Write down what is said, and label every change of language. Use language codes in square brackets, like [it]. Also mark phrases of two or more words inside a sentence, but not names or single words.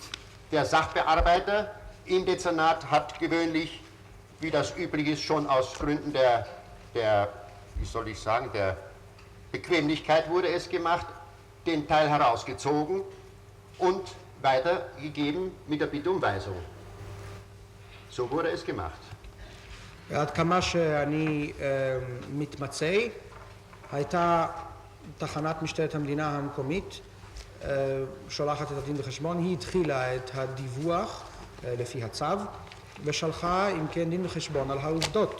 [de] Der Sachbearbeiter im Dezernat hat gewöhnlich, wie das üblich ist, schon aus Gründen der wie soll ich sagen, der Bequemlichkeit wurde es gemacht, den Teil herausgezogen und weitergegeben mit der Bitte um Weisung. So wurde es gemacht. [he] עד כמה שאני מתמצא, הייתה תחנת משטרת המדינה המקומית שולחת את הדין וחשבון, היא התחילה את הדיווח לפי הצו ושלחה אם כן דין וחשבון על העובדות.